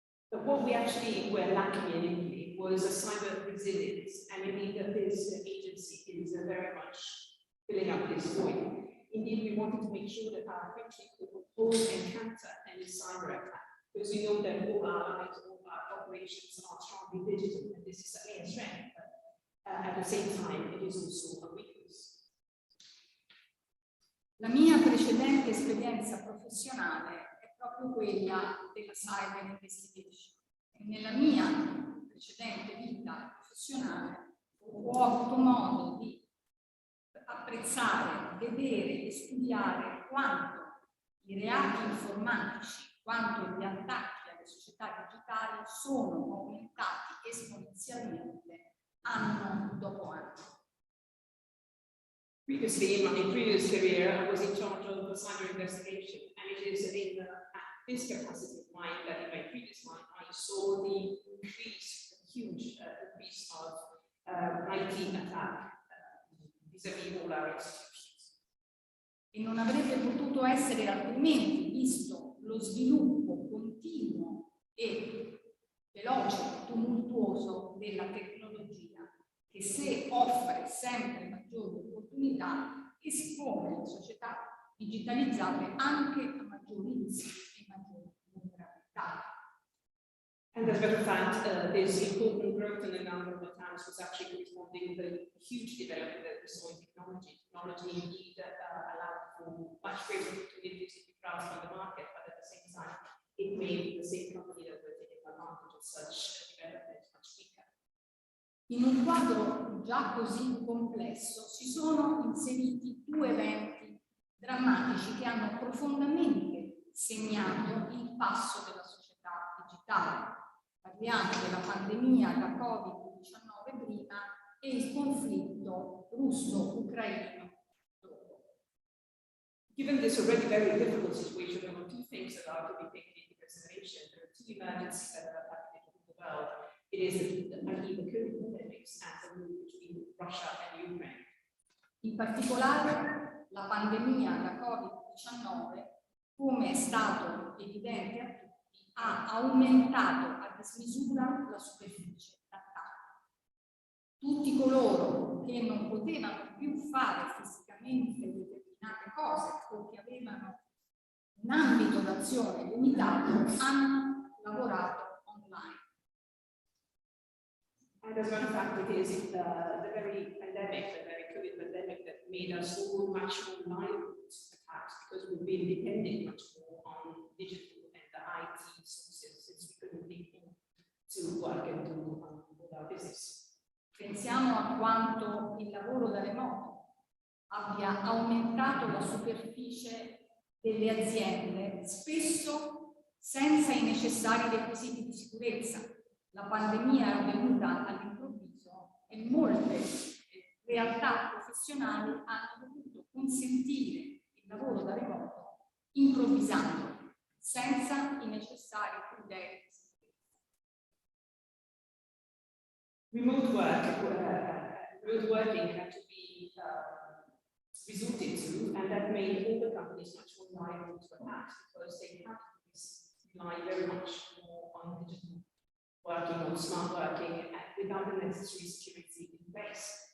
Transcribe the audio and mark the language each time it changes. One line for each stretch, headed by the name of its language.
English: But what we actually were lacking in Italy was a cyber resilience, and indeed that this agency is very much filling up this void. Indeed, we wanted to make sure that our country could oppose and counter any cyber attack, because we know that all our lives, all our operations are strongly digital, and this is certainly a strength, but at the same time, it is also a weakness.
Italian: La mia precedente esperienza professionale è proprio quella della cyber investigation. E nella mia precedente vita professionale ho avuto modo di apprezzare, vedere e studiare quanto i reati informatici, quanto gli attacchi alle società digitali sono aumentati esponenzialmente anno dopo anno.
English: Previously, in my previous career, I was in charge of the cyber investigation, and it is in this capacity of mine that in my previous one, I saw the increase, the huge increase of IT attack vis-à-vis all our institutions.
Italian: E non avrebbe potuto essere altrimenti, visto lo sviluppo continuo e veloce, tumultuoso della tecnologia, che se offre sempre maggiori opportunità, espone le società digitalizzate anche a maggiori rischi e maggiori vulnerabilità.
English: And as a matter of fact, this important growth in the number of attacks was actually corresponding with the huge development that we saw in technology. Technology indeed allowed for much greater opportunities to be grasped on the market, but at the same time, it made the same company that were taking advantage of such development much weaker.
Italian: In un quadro già così complesso si sono inseriti due eventi drammatici che hanno profondamente segnato il passo della società digitale. Parliamo della pandemia da Covid-19 prima e il conflitto russo-ucraino dopo.
English: Given this already very difficult situation, there were two things that are to be taken into consideration. There are two emergencies that are happening in the world. It is the COVID pandemics and the war between Russia and Ukraine.
Italian: In particolare, la pandemia da Covid-19, come è stato evidente a tutti, ha aumentato a dismisura la superficie d'attacco. Tutti coloro che non potevano più fare fisicamente determinate cose o che avevano un ambito d'azione limitato hanno lavorato online.
English: And as a matter of fact, it is the very pandemic, the very COVID pandemic that made us all much more liable to attacks because we've been depending much more on digital and the IT sources since we couldn't be able to work and do our business.
Italian: Pensiamo a quanto il lavoro da remoto abbia aumentato la superficie delle aziende, spesso senza i necessari requisiti di sicurezza. La pandemia è venuta all'improvviso e molte realtà professionali hanno dovuto consentire il lavoro da remoto improvvisando, senza i necessari criteri.
English: Remote working had to be resorted to, and that made all the companies much more liable to attacks because they had to rely very much more on digital working, on smart working, and without the necessary security in place.